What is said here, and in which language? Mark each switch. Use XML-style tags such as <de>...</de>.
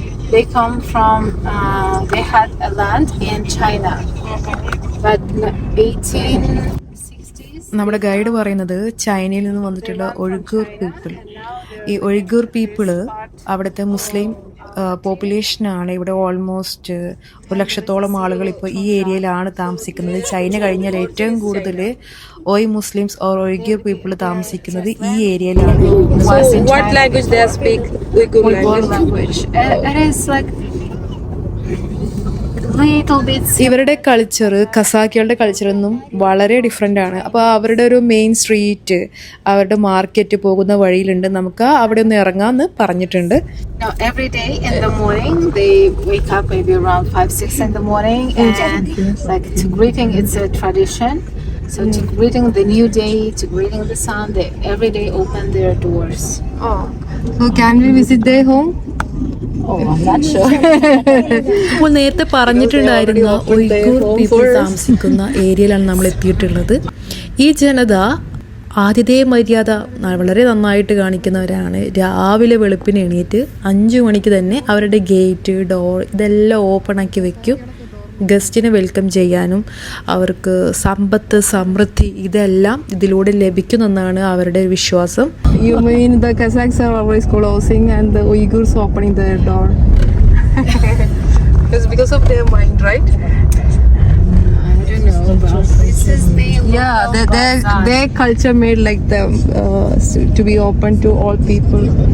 <en>They come from, they had a land in China, but 1860s.</en> <ml>നമ്മുടെ guide പറയുന്നത് ചൈനയിൽ നിന്ന് വന്നിട്ടുള്ള ഒഴുഗൂർ പീപ്പിൾ, ഈ ഒഴുഗൂർ പീപ്പിള് അവിടുത്തെ മുസ്ലിം പോപ്പുലേഷനാണ്. ഇവിടെ ഓൾമോസ്റ്റ് 100,000-ഓളം ആളുകൾ ഇപ്പോൾ ഈ ഏരിയയിലാണ് താമസിക്കുന്നത്. ചൈന കഴിഞ്ഞാൽ ഏറ്റവും കൂടുതൽ മുസ്ലിംസ് ഓർ ഒഴുഗൂർ പീപ്പിൾ താമസിക്കുന്നത് ഈ ഏരിയയിലാണ്.</ml> <en>So what language they speak? Uyghur language. It is like little bits.</en> <ml>ഇവരുടെ കൾച്ചർ ഖസാക്കികളുടെ കൾച്ചറൊന്നും വളരെ ഡിഫറെൻ്റ് ആണ്. അപ്പോൾ അവരുടെ ഒരു മെയിൻ സ്ട്രീറ്റ്, അവരുടെ മാർക്കറ്റ് പോകുന്ന വഴിയിലുണ്ട്. നമുക്ക് അവിടെ ഒന്ന് ഇറങ്ങാമെന്ന് പറഞ്ഞിട്ടുണ്ട്.</ml> <en>Now, every day in the morning, they wake up maybe around 5-6 in the morning, and like to greeting, it's a tradition. So to greeting the new day, to greeting the sun, they every day open their doors. Oh, so can we visit their home? Oh, I'm not sure.</en> <ml>അപ്പോൾ നേരത്തെ പറഞ്ഞിട്ടുണ്ടായിരുന്ന Uyghur people താമസിക്കുന്ന ഏരിയയിലാണ് നമ്മൾ എത്തിയിട്ടുള്ളത്. ഈ ജനത ആതിഥേയ മര്യാദ വളരെ നന്നായിട്ട് കാണിക്കുന്നവരാണ്. രാവിലെ വെളുപ്പിന് എണീറ്റ് 5 മണിക്ക് തന്നെ അവരുടെ ഗേറ്റ്, ഡോർ ഇതെല്ലാം ഓപ്പൺ ആക്കി വെക്കും. ഗസ്റ്റിനെ വെൽക്കം ചെയ്യാനും അവർക്ക് സമ്പത്ത്, സമൃദ്ധി ഇതെല്ലാം ഇതിലൂടെ ലഭിക്കുമെന്നാണ് അവരുടെ വിശ്വാസം.</ml> <en>You mean the Kazakhs are always closing and the Uyghurs opening their door? It's because of their mind, right? I don't know, but this is the Yeah, local bazaar. their culture made like them to be open to all people.</en>